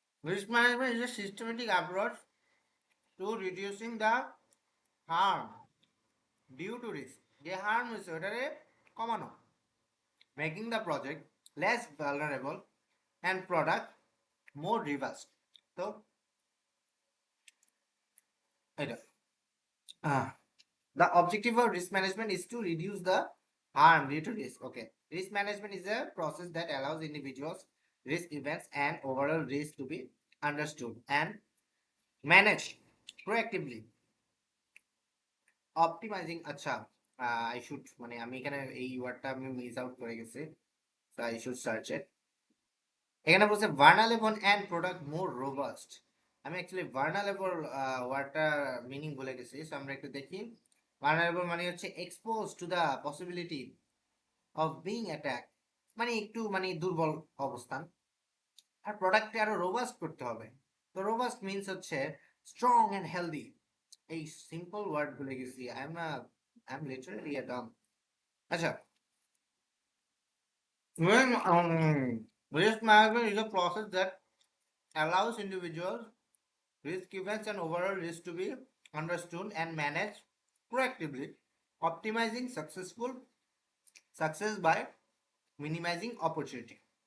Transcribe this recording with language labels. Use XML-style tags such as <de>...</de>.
<en>Risk management is a systematic approach to reducing the harm due to risk.</en> <bn>যে harm হয়েছে ওটারে কমানো,</bn> <en>Making the project less vulnerable and product more reverse.</en> <bn>তো এটা</bn> <en>the objective of risk management is to reduce the harm due to risk. Okay, risk management is a process that allows individuals, risk events and overall risk to be understood and managed proactively, optimizing.</en> <bn>আচ্ছা,</bn> <en>I should,</en> <bn>মানে আমি এখানে এই ওয়ার্ডটা আমি miss out করে গেছি,</bn> <en>so I should search it.</en> <bn>এখানে বলছে ভার্নালেবল এন্ড প্রোডাক্ট মোর রোবাস্ট। আমি অ্যাকচুয়ালি ভার্নালেবল ওয়ার্ডটা মিনিং ভুলে গেছি, সো আমরা একটু দেখি। ভার্নালেবল মানে হচ্ছে</bn> <en>expose to the possibility of being attack,</en> <bn>মানে একটু মানে দুর্বল অবস্থান। আর প্রোডাক্টকে আরো রোবাস্ট করতে হবে, তো রোবাস্ট মিন্স হচ্ছে</bn> <en>Strong and healthy.</en> <bn>এই সিম্পল ওয়ার্ড ভুলে গেছি,</bn> <en>I am literally a dumb. আচ্ছা, when risk management is a process that allows individuals, risk events and overall risk to be understood and managed proactively, optimizing success by minimizing opportunity.</en>